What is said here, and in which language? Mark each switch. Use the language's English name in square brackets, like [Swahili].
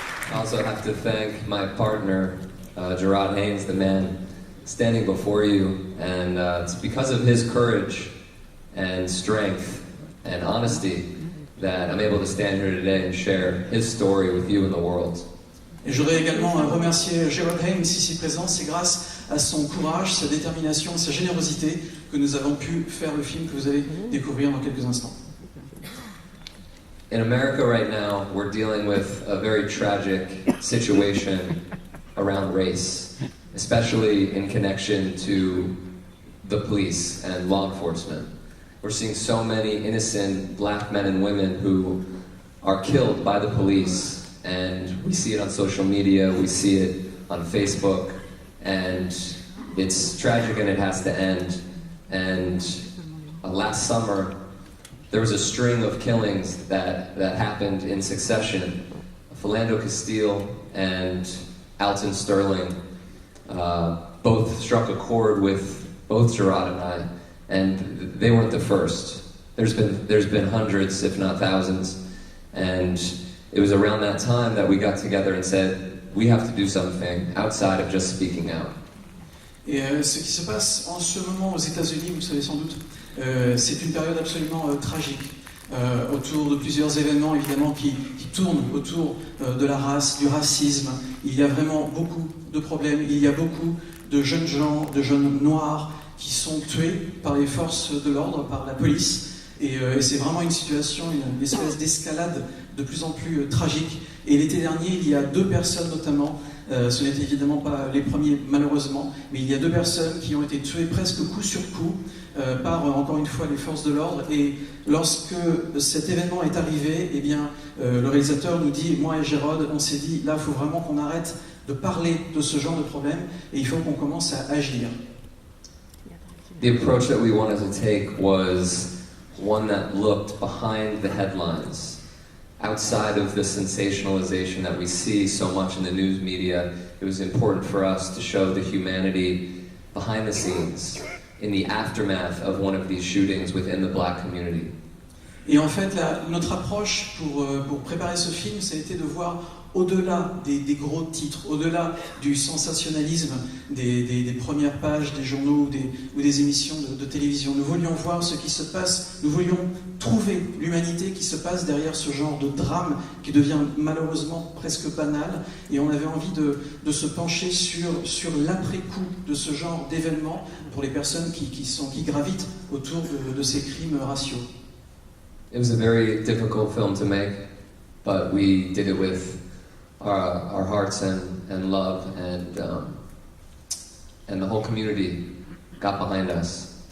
[English] I also have to thank my partner, Gerard Haynes, the man standing before you, and it's because of his courage and strength and honesty that I'm able to stand here today and share his story with you and the world. [French] Et je voudrais également remercier Gerard Haynes ici présent. C'est grâce à son courage, sa détermination, sa générosité que nous avons pu faire le film que vous allez découvrir dans quelques instants. [English] In America right now, we're dealing with a very tragic situation around race, especially in connection to the police and law enforcement. We're seeing so many innocent black men and women who are killed by the police, and we see it on social media, we see it on Facebook, and it's tragic and it has to end. And last summer, there was a string of killings that happened in succession. Philando Castile and Alton Sterling both struck a chord with both Gerard and I, and they weren't the first. There's been hundreds, if not thousands, and it was around that time that we got together and said, we have to do something outside of just speaking out. [French] Et ce qui se passe en ce moment aux États-Unis, vous le savez sans doute, c'est une période absolument tragique, autour de plusieurs événements évidemment qui tournent autour de la race, du racisme. Il y a vraiment beaucoup de problèmes, il y a beaucoup de jeunes gens, de jeunes noirs qui sont tués par les forces de l'ordre, par la police. Et c'est vraiment une situation, une espèce d'escalade de plus en plus tragique. Et l'été dernier, il y a 2 personnes notamment, ce n'étaient évidemment pas les premiers malheureusement, mais il y a 2 personnes qui ont été tuées presque coup sur coup par, encore une fois, les forces de l'ordre. Et lorsque cet événement est arrivé, eh bien, le réalisateur nous dit, moi et Gérard, on s'est dit, là, il faut vraiment qu'on arrête de parler de ce genre de problème et il faut qu'on commence à agir. [English] The approach that we wanted to take was one that looked behind the headlines. Outside of the sensationalization that we see so much in the news media, it was important for us to show the humanity behind the scenes, in the aftermath of one of these shootings within the black community. [French] Et en fait, notre approche pour préparer ce film, ça a été de voir au-delà des gros titres, au-delà du sensationnalisme des premières pages des journaux ou des émissions de télévision. Nous voulions voir ce qui se passe, nous voulions trouver l'humanité qui se passe derrière ce genre de drame qui devient malheureusement presque banal. Et on avait envie de se pencher sur l'après-coup de ce genre d'événements pour les personnes qui gravitent autour de ces crimes raciaux. [English] It was a very difficult film to make, but we did it with our hearts and love, and the whole community got behind us.